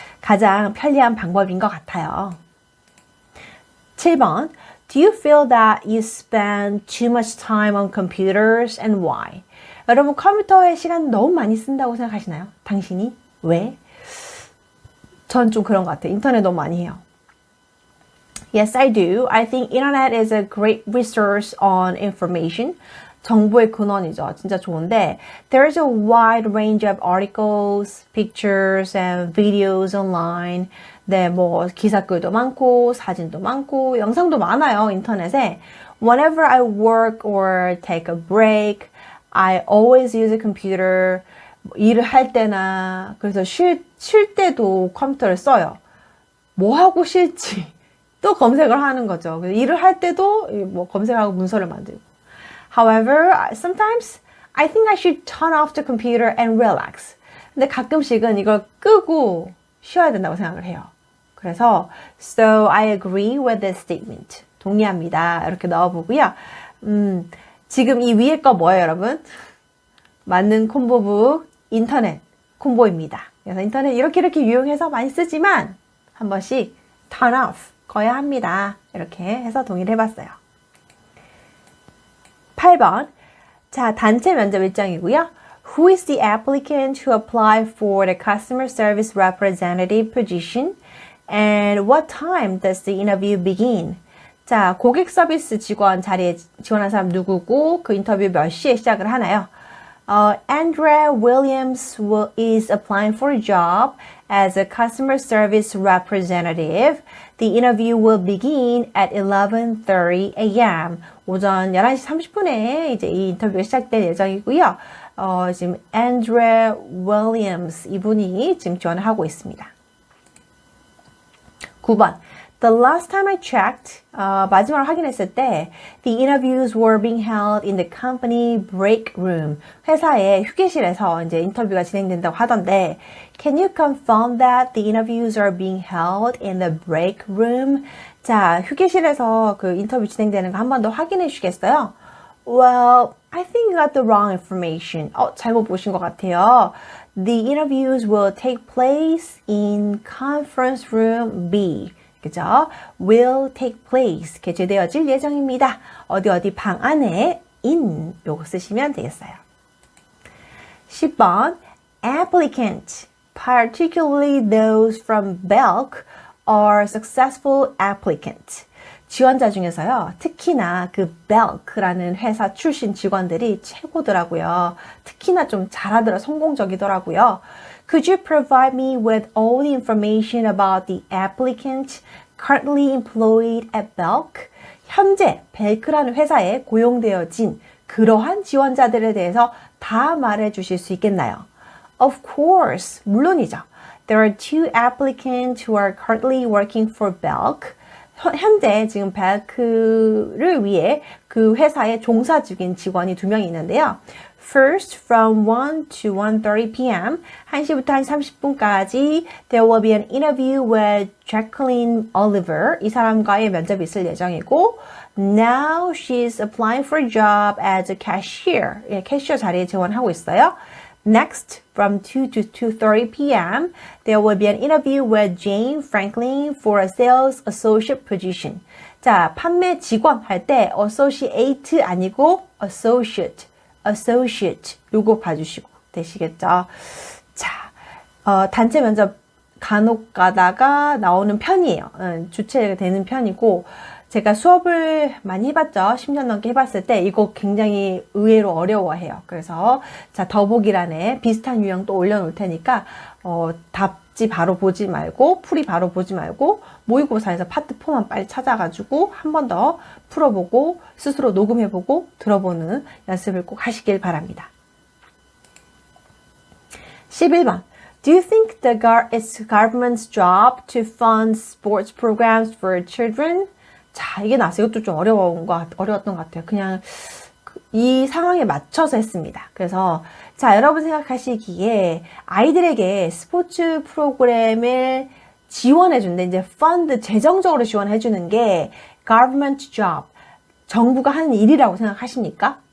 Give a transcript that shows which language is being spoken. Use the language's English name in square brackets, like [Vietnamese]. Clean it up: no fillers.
[Korean] 가장 편리한 방법인 것 같아요. 7번. [English] Do you feel that you spend too much time on computers and why? [Korean] 여러분 컴퓨터에 시간 너무 많이 쓴다고 생각하시나요? 당신이? 왜? 전 좀 그런 것 같아요. 인터넷 너무 많이 해요. [English] Yes, I do. I think internet is a great resource on information. [Korean] 정보의 근원이죠. 진짜 좋은데 [English] there is a wide range of articles, pictures, and videos online. [Korean] 네, 뭐 기사글도 많고 사진도 많고 영상도 많아요. 인터넷에. [English] Whenever I work or take a break, I always use a computer. [Korean] 일을 할 때나 그래서 쉴 때도 컴퓨터를 써요. 뭐 하고 쉴지 또 검색을 하는 거죠. 일을 할 때도 뭐 검색하고 문서를 만들고. [English] However, sometimes I think I should turn off the computer and relax. [Korean] 근데 가끔씩은 이걸 끄고 쉬어야 된다고 생각을 해요. 그래서 [English] So I agree with this statement. [Korean] 동의합니다. 이렇게 넣어보고요. 지금 이 위에 거 뭐예요, 여러분? 맞는 콤보북 인터넷 콤보입니다. 그래서 인터넷 이렇게 유용해서 많이 쓰지만 한 번씩 [English] turn off [Korean] 거야 합니다. 이렇게 해서 동의를 해봤어요. 8번. 자, 단체 면접 일정이고요. [English] Who is the applicant who applied for the customer service representative position? And what time does the interview begin? [Korean] 자, 고객 서비스 직원 자리에 지원한 사람 누구고 그 인터뷰 몇 시에 시작을 하나요? [English] Andrea Williams is applying for a job as a customer service representative. The interview will begin at 11:30 a.m. [Korean] 오전 11시 30분에 이제 이 인터뷰가 시작될 예정이고요. 지금 Andrea Williams 이분이 지금 지원을 하고 있습니다. 9번. [English] The last time I checked, [Korean] 마지막으로 확인했을 때 [English] the interviews were being held in the company break room. [Korean] 회사의 휴게실에서 이제 인터뷰가 진행된다고 하던데 [English] Can you confirm that the interviews are being held in the break room? [Korean] 자, 휴게실에서 그 인터뷰 진행되는 거 한 번 더 확인해 주시겠어요? [English] Well, I think you got the wrong information. [Korean] 잘못 보신 것 같아요. [English] The interviews will take place in conference room B. [Korean] 그죠? [English] will take place. [Korean] 개최되어질 예정입니다. 어디 방 안에 in 요거 쓰시면 되겠어요. 10번. [English] Applicant, particularly those from Belk, are successful applicants. [Korean] 지원자 중에서요. 특히나 그 Belk라는 회사 출신 직원들이 최고더라고요. 특히나 좀 잘하더라, 성공적이더라고요. [English] Could you provide me with all the information about the applicant currently employed at Belk? [Korean] 현재 벨크라는 회사에 고용되어진 그러한 지원자들에 대해서 다 말해 주실 수 있겠나요? [English] Of course, [Korean] 물론이죠. [English] There are two applicants who are currently working for Belk. [Korean] 현재 지금 벨크를 위해 그 회사에 종사 중인 직원이 2명이 있는데요. [English] First, from 1 to 1:30 p.m. [Korean] 1시부터 1시 30분까지 [English] there will be an interview with Jacqueline Oliver. [Korean] 이 사람과의 면접이 있을 예정이고 [English] Now she's applying for a job as a cashier. [Korean] 예, 캐시어 자리에 지원하고 있어요. [English] Next, from 2 to 2:30 p.m., there will be an interview with Jane Franklin for a sales associate position. [Korean] 자, 판매 직원 할 때 associate 아니고 associate 요거 봐주시고 되시겠죠? 자, 단체 면접 간혹 가다가 나오는 편이에요. 주체가 되는 편이고 제가 수업을 많이 해봤죠. 10년 넘게 해봤을 때 이거 굉장히 의외로 어려워해요. 그래서 자, 더보기란에 비슷한 유형 또 올려놓을 테니까 답지 바로 보지 말고 풀이 바로 보지 말고 모의고사에서 파트 4만 빨리 찾아가지고 한 번 더 풀어보고 스스로 녹음해보고 들어보는 연습을 꼭 하시길 바랍니다. 11번. [English] Do you think it's government's job to fund sports programs for children? [Korean] 자, 이게 나왔어요. 이것도 좀 어려웠던 것 같아요. 그냥 이 상황에 맞춰서 했습니다. 그래서 자, 여러분 생각하시기에 아이들에게 스포츠 프로그램을 지원해준데 이제 펀드 재정적으로 지원해주는 게 government job 정부가 하는 일이라고 생각하십니까?